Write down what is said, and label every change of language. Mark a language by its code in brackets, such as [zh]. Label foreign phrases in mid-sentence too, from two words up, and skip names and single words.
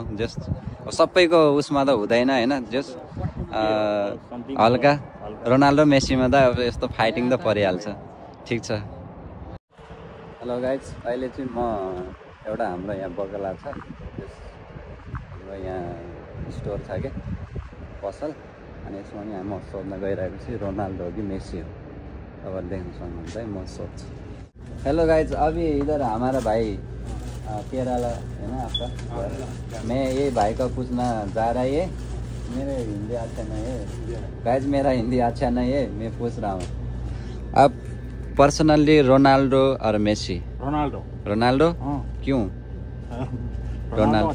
[ne] जस्ट सबैको उसमा त हुँदैन होइन जस्ट हल्का रोनाल्डो मेसीमा त अब यस्तो फाइटिङ त परिहाल्छ ठिक छ [en] hello guys [ne] अहिले चाहिँ म एउटा हाम्रो यहाँ बगला छ हाम्रो यहाँ स्टोर छ क्या पसल अनि यसमा यहाँ म सोध्न गइरहेको छु रोनाल्डो हो कि मेसी हो तपाईँले देख्न सक्नुहुन्छ है म सोध्छु [en] hello guys [hi] अभी इधर हमारा भाई केरला है ना आपका मैं ये भाई का पूछना जा रहा है मेरे हिंदी अच्छा नहीं है गाइज मेरा हिंदी अच्छा नहीं है मैं पूछ रहा हूँ आप पर्सनली रोनाल्डो और मेसी रोनाल्डो क्यों रोनाल्डो